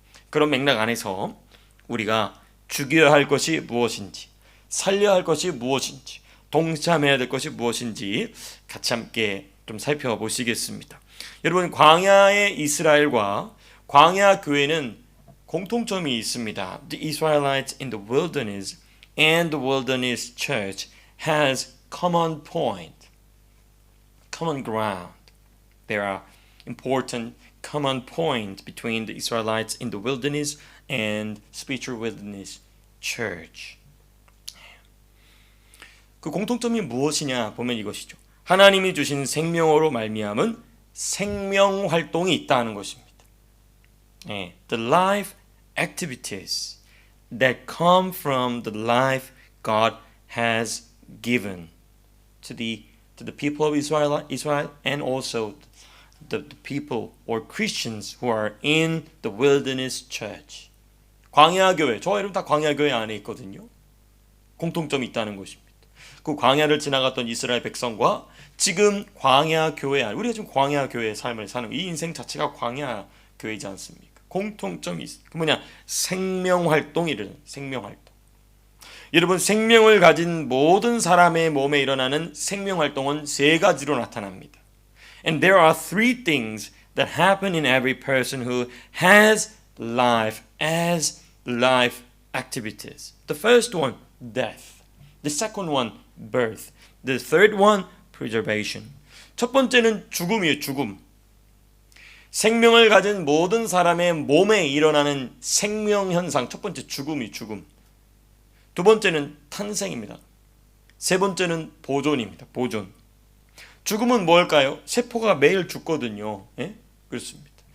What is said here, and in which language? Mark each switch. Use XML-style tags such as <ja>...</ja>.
<ko>그런 맥락 안에서 우리가 죽여야 할 것이 무엇인지, 살려야 할 것이 무엇인지, 동참해야 될 것이 무엇인지 같이 함께 좀 살펴보시겠습니다. 여러분, 광야의 이스라엘과 광야 교회는 공통점이 있습니다.</ko> <en>The Israelites in the wilderness and the wilderness church has common point, common ground. There are important common points between the Israelites in the wilderness and spiritual wilderness church.</en> <ko>그 공통점이 무엇이냐 보면 이것이죠. 하나님이 주신 생명으로 말미암은 생명 활동이 있다는 것입니다.</ko> <en>The life activities that come from the life God has given to the people of Israel and also the people or Christians who are in the wilderness church.</en> <ko>광야 교회, 저와 여러분 다 광야 교회 안에 있거든요. 공통점이 있다는 것입니다. 그 광야를 지나갔던 이스라엘 백성과 지금 광야 교회 안, 우리가 지금 광야 교회의 삶을 사는 이 인생 자체가 광야 교회이지 않습니까? 공통점이 있어요. 그 뭐냐? 생명 활동이래요. 생명 활동. 여러분, 생명을 가진 모든 사람의 몸에 일어나는 생명 활동은 세 가지로 나타납니다.</ko> <en>And there are three things that happen in every person who has life as life activities. The first one, death. The second one, birth. The third one, preservation.</en> <ko>첫 번째는 죽음이에요. 죽음. 생명을 가진 모든 사람의 몸에 일어나는 생명 현상. 첫 번째 죽음이 죽음. 두 번째는 탄생입니다. 세 번째는 보존입니다. 보존. 죽음은 뭘까요? 세포가 매일 죽거든요. 예? 그렇습니다.</ko>